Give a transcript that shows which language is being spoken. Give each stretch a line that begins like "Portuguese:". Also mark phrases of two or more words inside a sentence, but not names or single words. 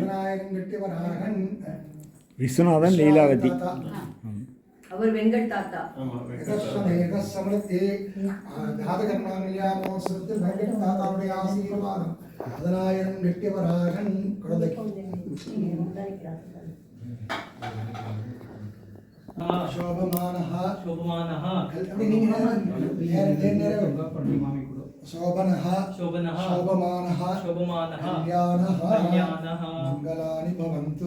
Tamil: 10,000 கெட்டியவராகன் விஸ்வநாதன் லீலாவதி அவர் வெங்கட் தாத்தா சமர்த்தி ஜாதகர்மோத்சவத்தில் வெங்கட் தாத்தாவுடைய ஆசீர்வாதம் 10,000 கெட்டியவராகன் குழந்தைக்கு शोभमानः
Sanskrit: शोभमानः मामि शोभनः शोभनः शोभमानः शोभमानः कल्याणः कल्याणः मङ्गलानि भवन्तु